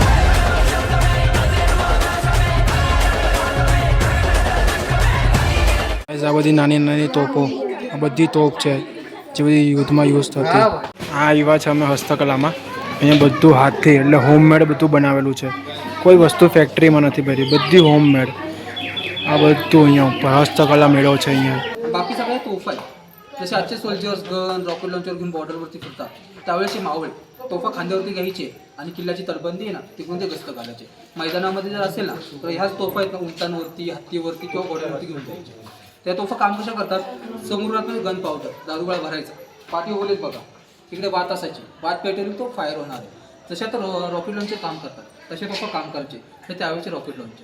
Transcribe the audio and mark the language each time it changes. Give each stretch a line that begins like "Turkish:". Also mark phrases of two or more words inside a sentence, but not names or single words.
Gujarati: આ બધી નાની નાની તોપો આ બધી તોપ છે જે બધી યુદ્ધમાં યુઝ થતી આ આવ્યા છે અમે હસ્તકલામાં અહીંયા બધું હાથથી એટલે હોમમેડ બધું બનાવેલું છે કોઈ વસ્તુ ફેક્ટરીમાં નથી ભરી बद्धी होममेड આ બધું અહીંયા ઉપર હસ્તકલા મેળો છે અહીંયા
Marathi: बाकी सगळे तोफा आहे जसे आजचे
English: soldiers gun rocket launcher
Marathi: घेऊन बॉर्डरवरती फिरतात त्यावेळेस मावळे तोफा खांद्यावरती घ्यायचे आणि किल्ल्याची तटबंदी आहे ना तिकडून ते गस्त घालायचे मैदानामध्ये जर असेल ना तर ह्याच तोफा आहेत ना उंटांवरती हत्तीवरती किंवा घोड्यावरती घेऊन जायचे त्या तोफा काम कशा करतात समुद्रातून
English: gun powder
Marathi: दारूगोळा भरायचा पाठी ओलेत बघा तिकडे वात असायची वात पेटेल तो फायर होणार आहे तशा तर
English: rocket launcher
Marathi: काम करतात तसे तोफा काम करायचे हे त्यावेळेचे
English: rocket launcher